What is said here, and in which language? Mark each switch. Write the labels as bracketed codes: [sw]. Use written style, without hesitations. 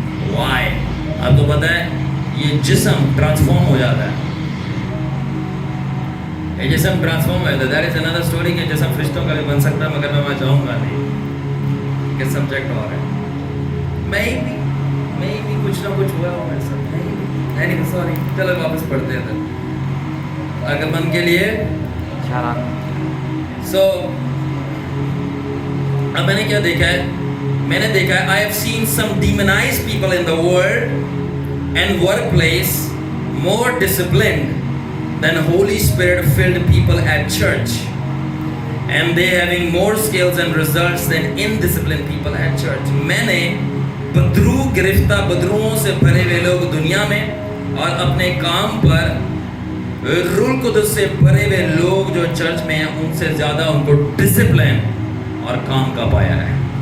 [ur] Y? آپ کو پتا ہے یہ جسم ٹرانسفارم ہو جاتا ہے، یہ جسم ٹرانسفارم ہو جاتا ہے. [en] that is another story [ur] کہ جسم فرشتوں کا بھی بن سکتا ہے، مگر میں وہاں جاؤں گا نہیں کہ سبجیکٹ اور ہے. میں بھی کچھ نہ کچھ ہوا ہو میرے ساتھ، نہیں سوری، چلو واپس پڑھتے ہیں. اگر من کے لیے سو اب میں نے کیا دیکھا ہے؟ [en] میں نے دیکھا ہے I have seen some demonized people in the world and workplace more disciplined than Holy Spirit filled people at church, and they having more skills and results than indisciplined people at church. [ur] میں نے بدرو گرفتہ بدروؤں سے بھرے ہوئے لوگ دنیا میں اور اپنے کام پر روح القدس سے بھرے ہوئے لوگ جو چرچ میں ہیں ان سے زیادہ ان کو ڈسپلن اور کام کا پایا ہے.